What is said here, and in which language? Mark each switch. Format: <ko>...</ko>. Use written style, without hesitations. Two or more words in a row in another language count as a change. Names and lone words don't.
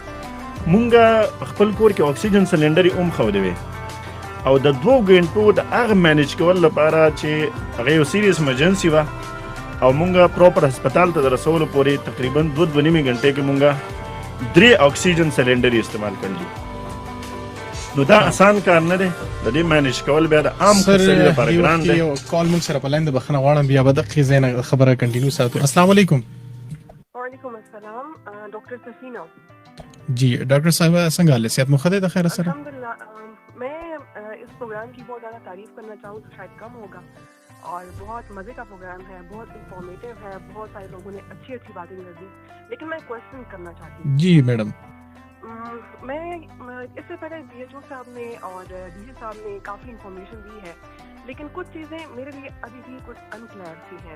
<ps>مونږه خپل کور کې اکسیجن سلنډر یې هم ښودې وې او د 2 غنټو د هغه مینج کولو لپاره چې هغه یو</ps> <en>serious emergency</en> <ps>وه او مونږه پراپر هسپتال ته د رسولو پورې تقریبا 2-2.5 غنټې کې مونږه 3 اکسیجن سلنډر یې استعمال کړي. نو دا آسان کار نه دی، د دې مینج کول بیا د عام سړي لپاره ګران دی. یو کال مونږ سره په لاین د بخښنه غواړم، بیا به دقیقې ځای نه خبره کنټینیو ساتو.</ps> <ar>السلام علیکم. وعلیکم السلام. ڈاکٹر سفینہ.</ar> <ps>جی ڈاکٹر صاحب څنګه حال صحت مو ښه دی د خیر سره؟</ps> <ar>الحمدللہ.</ar> <ur>میں اس پروگرام کی بہت زیادہ تعریف کرنا چاہوں تو شاید کم ہوگا اور بہت مزے کا پروگرام ہے، بہت انفارمیٹیو ہے، بہت سارے لوگوں نے اچھی اچھی باتیں کر دی. لیکن میں کوشچن کرنا چاہتی ہوں. جی میڈم. میں اس سے پہلے ڈی ایچ او صاحب نے اور ڈی سی صاحب نے کافی انفارمیشن دی ہے، لیکن کچھ چیزیں میرے لیے ابھی بھی کچھ انکلیئر سی ہیں.</ur>